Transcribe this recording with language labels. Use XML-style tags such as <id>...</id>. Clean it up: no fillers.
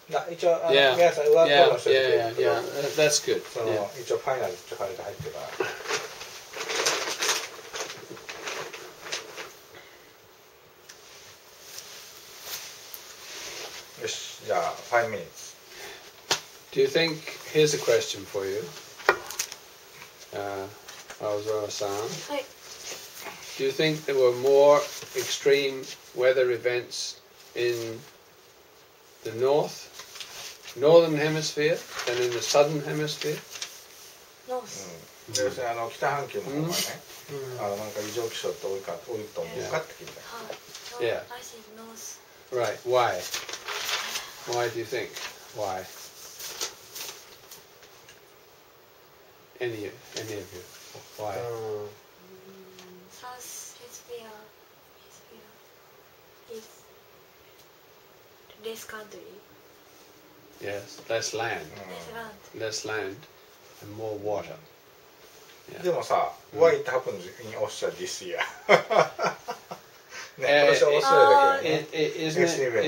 <ja>一応皆さん上フォローしておいて。</ja> <en>That's good.</en> <ja>その一応ファイナルってファイルで入ってるから。よし、じゃあ</ja> <en>5 minutes. Do you think, here's a question for you, Aozawa-san. Do you think there were more extreme weather events in the northern hemisphere than in the southern hemisphere? North.</en> <ja>要するに北半球の方がね、なんか異常気象って多いと思うかって聞いた。</ja> <en>Yeah. I think north. Right. Why? Why do you think? Why? Any of you? Why? South hemisphere is less country. Yes, less land. Less land. Less land and more water.</en> <ja>でもさ、</ja> <en>What happened in Australia this year?</en> <ja>ね、今年はオーストラリアだけどね。</ja>